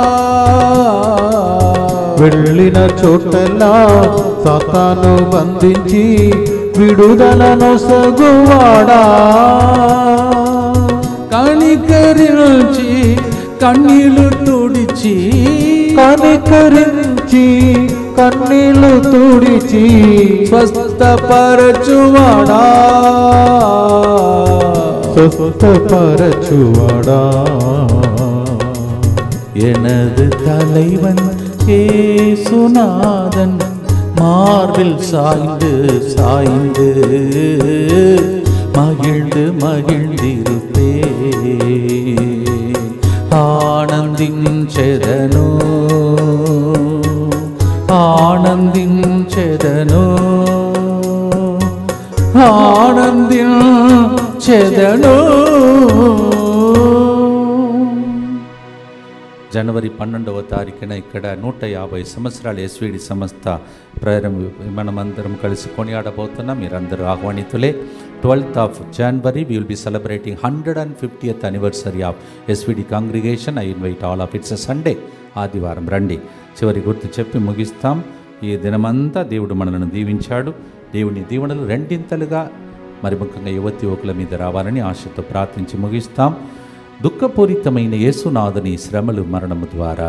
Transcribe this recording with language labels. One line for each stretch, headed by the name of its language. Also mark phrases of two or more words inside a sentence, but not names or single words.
Telugu: వెళ్ళిన చోటెల్లా సాతాను బంధించి విడుదల నొసగువాడా. కనికరించి కన్నీళ్లు తుడిచి, కనికరించి కన్నీళ్లు తుడిచి స్వస్థపరచువాడా. ஸ்வஸ்தபரச்சுவாடா.
Tamil: எனது தலைவன் ஏசுநாதன் மார்பில் சாய்ந்து சாய்ந்து மகிழ்ந்து மகிழ்ந்திருப்பே.
Telugu: ఆనందించెదను ఆనందించెదను ఆనందించెదను. జనవరి 12వ తారీఖున ఇక్కడ 150 సంవత్సరాల ఎస్విడి సంస్థ మనమందరం కలిసి కొనియాడబోతున్నాం. మీరందరూ ఆహ్వానితులే.
English: 12th of January we will be celebrating 150th anniversary of SVD congregation. I invite all of it. It's a Sunday,
Telugu: ఆదివారం రండి. చివరి గుర్తు చెప్పి ముగిస్తాం. ఈ దినమంతా దేవుడు మనల్ని దీవించాడు. దేవుని దీవెనలు రెండింతలుగా మరి ముఖ్యంగా యువకుల మీద రావాలని ఆశతో ప్రార్థించి ముగిస్తాం. దుఃఖపూరితమైన యేసునాథుని శ్రమలు మరణము ద్వారా